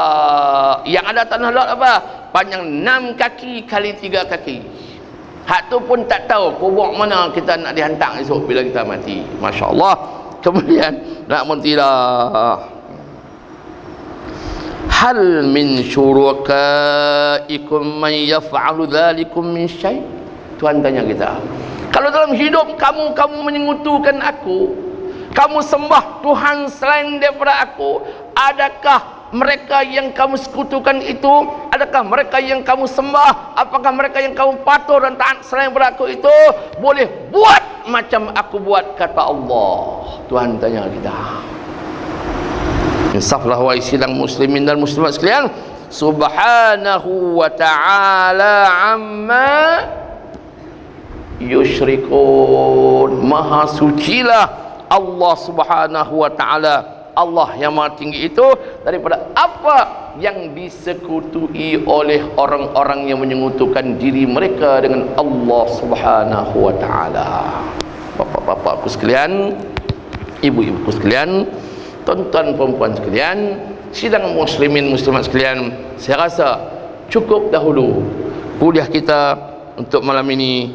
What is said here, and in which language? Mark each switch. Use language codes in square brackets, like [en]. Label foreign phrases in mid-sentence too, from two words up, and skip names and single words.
[ms] Yang ada tanah lot apa? Panjang 6 kaki kali 3 kaki. Hak tu pun tak tahu kubur mana kita nak dihantar esok bila kita mati. [ar] Masya Allah. [ms] Kemudian nak mentilah. [ar] Hal min syurakaikum man yaf'alu dhalikum min syai'. [ms] Tuhan tanya kita, kalau dalam hidup kamu menyekutukan aku, kamu sembah Tuhan selain daripada aku, adakah mereka yang kamu sekutukan itu, adakah mereka yang kamu sembah, apakah mereka yang kamu patuh dan taat selain daripada aku itu boleh buat macam aku buat, kata Allah. Tuhan tanya kita. Insaflah wahai sidang muslimin dan muslimat sekalian. [ar] Subhanahu wa ta'ala amma yusyrikun. [ms] Maha sucilah Allah [ar] Subhanahu wa ta'ala, [ms] Allah yang maha tinggi itu, daripada apa yang disekutui oleh orang-orang yang menyekutukan diri mereka dengan Allah [ar] Subhanahu wa ta'ala. [ms] Bapak-bapakku sekalian, ibu-ibuku sekalian, tuan-tuan perempuan sekalian, sidang muslimin muslimat sekalian, saya rasa cukup dahulu kuliah kita untuk malam ini.